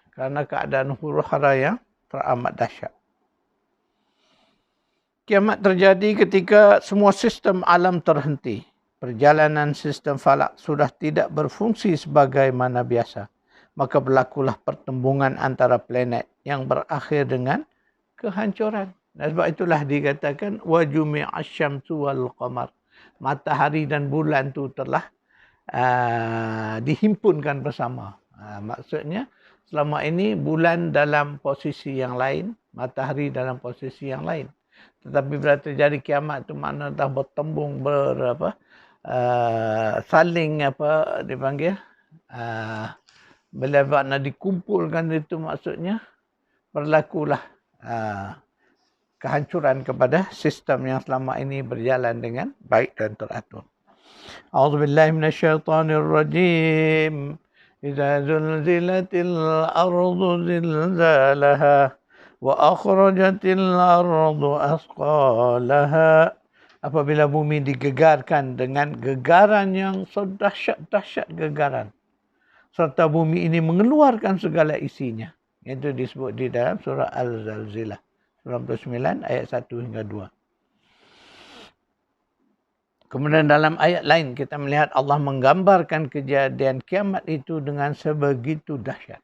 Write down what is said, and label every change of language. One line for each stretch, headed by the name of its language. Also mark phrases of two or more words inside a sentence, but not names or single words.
Malay: Kerana keadaan huru-hara yang teramat dahsyat. Kiamat terjadi ketika semua sistem alam terhenti. perjalanan sistem falak sudah tidak berfungsi sebagaimana biasa, maka berlakulah pertembungan antara planet yang berakhir dengan kehancuran. Dan sebab itulah dikatakan
Arabic: وجمع الشمس والقمر.
Malay: Matahari dan bulan tu telah dihimpunkan bersama. Maksudnya selama ini bulan dalam posisi yang lain, matahari dalam posisi yang lain. Tetapi bila terjadi kiamat tu makna dah bertembung saling dipanggil bila makna dikumpulkan itu maksudnya berlakulah kehancuran kepada sistem yang selama ini berjalan dengan baik dan teratur.
Arabic: أعوذ بالله من الشيطان الرجيم. إذا زلزلت الأرض زلزالها وأخرجت الأرض أثقالها.
Malay: Apabila bumi digegarkan dengan gegaran yang sedahsyat-dahsyat gegaran, serta bumi ini mengeluarkan segala isinya. Itu disebut di dalam surah Al-Zalzilah 99 ayat 1 hingga 2. Kemudian dalam ayat lain kita melihat Allah menggambarkan kejadian kiamat itu dengan sebegitu dahsyat.